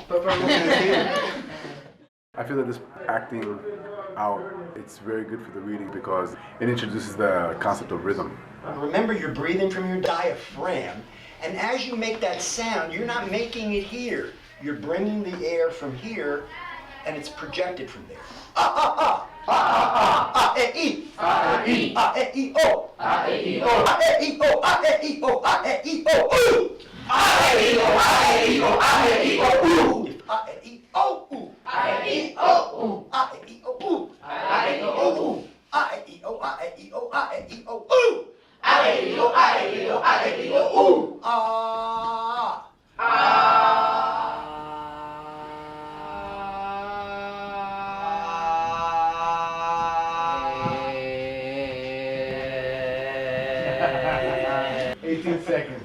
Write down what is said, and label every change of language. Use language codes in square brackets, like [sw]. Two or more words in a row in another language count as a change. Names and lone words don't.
[en] I feel that this acting out, it's very good for the reading because it introduces the concept of rhythm. Remember, you're breathing from your diaphragm, and as you make that sound, you're not making it here. You're bringing the air from here, and it's projected from there. Ah, ah, ah, ah, ah, eh, e, ah, e, ah, eh, e, oh, ah, eh, e, oh, ah, eh, e, oh, ah, eh, e, oh, ah, eh, e, oh, ooh, ah, eh, e, oh, ah, eh, e, oh, ah, eh, e, oh, ooh, if ah, eh, e, oh, ooh, ah, eh, e, oh, ooh, ah, eh, e, oh, ooh, ah, eh, e, oh, ooh, ah, eh, e, oh, ah, eh, e, oh, ah, eh, e, oh, ooh. Ah-eh-e-oh, ah-eh-e-oh, ah-eh-e-oh, ooh! Ah! Ah! 18 seconds.